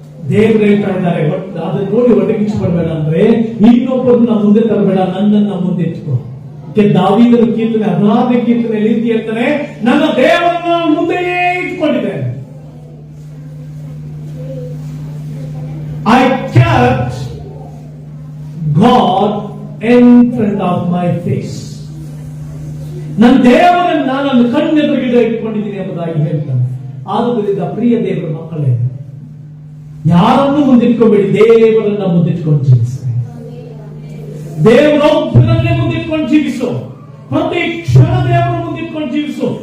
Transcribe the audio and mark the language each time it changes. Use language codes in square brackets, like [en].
[kn] ದೇವರು ಹೇಳ್ತಾ ಇದ್ದಾರೆ, ಅದನ್ನ ನೋಡಿ ಒಟ್ಟಿಗಿಚ್ಕೊಳ್ಬೇಡ ಅಂದ್ರೆ, ಇನ್ನೊಬ್ಬರನ್ನ ಮುಂದೆ ತರಬೇಡ, ನನ್ನನ್ನ ಮುಂದೆ ಇಟ್ಕೋ. ದಾವೀದನ ಕೀರ್ತನೆ 16ನೇ ಕೀರ್ತನೆಯಲ್ಲಿ ಹೇಳ್ತಾನೆ, ನನ್ನ ದೇವರನ್ನ ಮುಂದೆಯೇ ಇಟ್ಕೊಂಡಿದ್ದೇನೆ. [en] I kept God in front of my face. [kn] ನನ್ನ ದೇವರನ್ನ ನನ್ನ ಕಣ್ಣೆದುರಿಗೆ ಇಟ್ಕೊಂಡಿದ್ದೀನಿ ಎಂಬುದಾಗಿ ಹೇಳ್ತಾನೆ. ಆದುದರಿಂದ ಪ್ರಿಯ ದೇವರ ಮಕ್ಕಳೇ, ಯಾರನ್ನು ಮುಂದಿಟ್ಕೋಬೇಡಿ, ದೇವರನ್ನ ಮುಂದಿಟ್ಕೊಂಡು ಜೀವಿಸಿ. ದೇವರೊಬ್ಬರನ್ನೇ ಮುಂದಿಟ್ಕೊಂಡು ಜೀವಿಸು. ಪ್ರತಿ ಕ್ಷಣ ದೇವರ ಮುಂದಿಟ್ಕೊಂಡು ಜೀವಿಸು.